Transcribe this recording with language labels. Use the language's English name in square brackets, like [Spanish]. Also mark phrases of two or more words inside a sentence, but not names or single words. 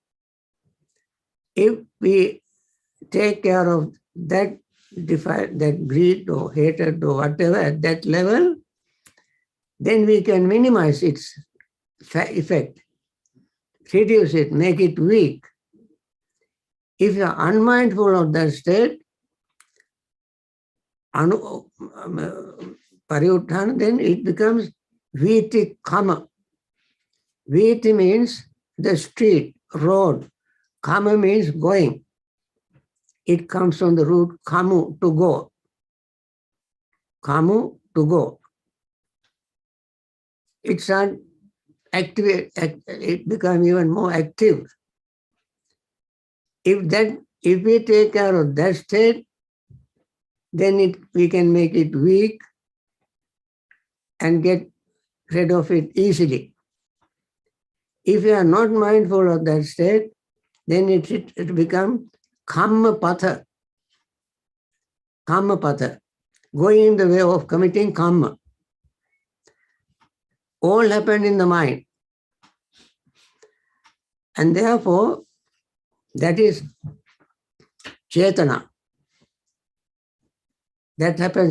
[English] If we take care of that greed or hatred or whatever at that level, then we can minimize its effect, reduce it, make it weak. If you are unmindful of that state, pariyuttana, then it becomes [Pali] viti kama. [English] Viti means the street, road. Kama means going. It comes from the root kamu, to go. Kamu, to go. It's an activate, it becomes even more active. If we take care of that state, then we can make it weak and get rid of it easily. If you are not mindful of that state, then it becomes [Pali] kamma patha. Kamma patha. [English] Going in the way of committing kamma. All happened in the mind. And therefore, that is chetana. That happens.